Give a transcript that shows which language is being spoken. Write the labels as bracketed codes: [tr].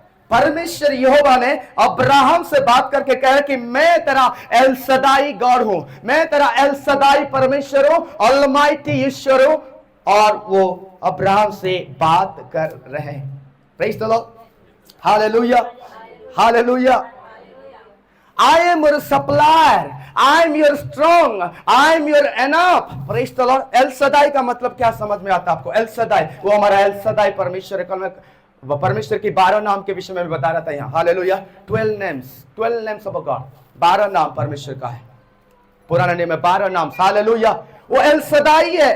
[hi] परमेश्वर यहोवा ने अब्राहम से बात करके कहा कि मैं तेरा एल सदाई गॉड हूं, मैं तेरा एल सदाई परमेश्वर हूं, ऑलमाइटी ईश्वर हूं, और वो अब्राहम से बात कर रहे हैं। [en] Praise the lord, hallelujah, hallelujah. I am your supplier, I am your strong, I am your enough. Praise the Lord. [hi] L सदाई का मतलब क्या समझ में आता है आपको? एल सदाई, वो हमारा एल सदाई परमेश्वर है। कल मैं वह परमेश्वर की 12 नाम के विषय में बता रहा था यहाँ। हालेलुया। [en] 12 names of God, [hi] 12 नाम परमेश्वर का है। पुराने नियम में 12 नाम। हालेलुया। वो एल सदाई है।